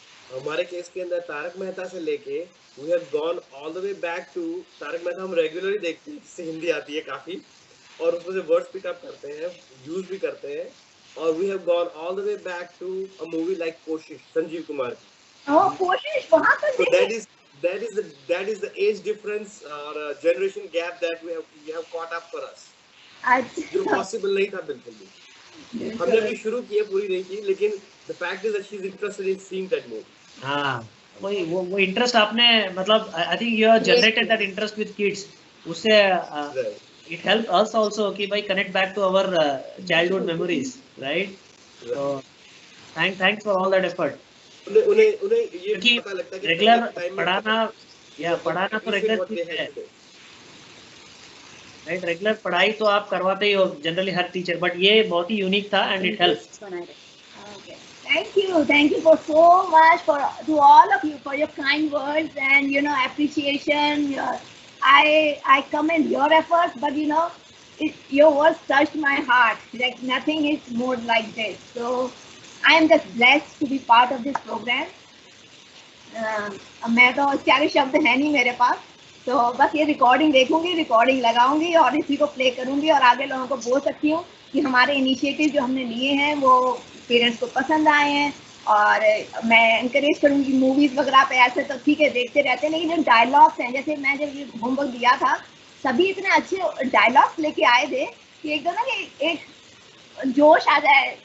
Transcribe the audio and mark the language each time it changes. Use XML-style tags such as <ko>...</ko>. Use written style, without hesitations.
<hi>हमारे केस के अंदर तारक मेहता से लेके</hi> <en>We have gone all the way back to Taarak Mehta.</en> <hi>हम रेगुलरली देखते हैं, जिससे हिंदी आती है काफी, और उसमें से वर्ड्स पिकअप करते हैं, यूज भी करते हैं।</hi> <en>और we have gone all the way back to a movie like Koshish, Sanjeev Kumar की।</en> <hi>ओह कोशिश, वहां पर</hi> <en>that is the age difference or generation gap that we have caught up for us,</en> <hi>जो पॉसिबल नहीं था बिल्कुल भी। हमने भी शुरू किया, पूरी नहीं की, लेकिन</hi> <en>the fact is that she is interested in seeing that movie.</en> <hi>हाँ, वो इंटरेस्ट आपने, मतलब</hi> <en>I think you have generated that interest with kids,</en> <hi>उससे</hi> <en>it helped us also</en> <hi>कि भाई</hi> <en>connect back to our childhood memories right. So thanks for all that effort.</en> <hi>उन्हें ये पता लगता है कि रेगुलर पढ़ाना तो रेगुलर है राइट। रेगुलर पढ़ाई तो आप करवाते ही हो जनरली हर टीचर, बट ये बहुत ही यूनिक था</hi> <en>And it helps. Thank you for so much to all of you for your kind words and appreciation. I commend your efforts, but your words touched my heart. Like nothing is more like this. So I am just blessed to be part of this program.</en> <hi>मैं तो सारे शब्द है नहीं मेरे पास, तो बस ये रिकॉर्डिंग देखूंगी, रिकॉर्डिंग लगाऊंगी और इसी को प्ले करूंगी और आगे लोगों को बोल सकती हूँ कि हमारे इनिशिएटिव जो हमने लिए हैं वो पेरेंट्स को पसंद आए हैं। और मैं इंकरेज करूंगी मूवीज वगैरह पे, ऐसे तो ठीक है देखते रहते हैं, लेकिन जो डायलॉग्स हैं, जैसे मैं जब ये होमवर्क दिया था सभी इतने अच्छे डायलॉग्स लेके आए थे कि एकदम ना कि एक जोश आ जाए।</hi>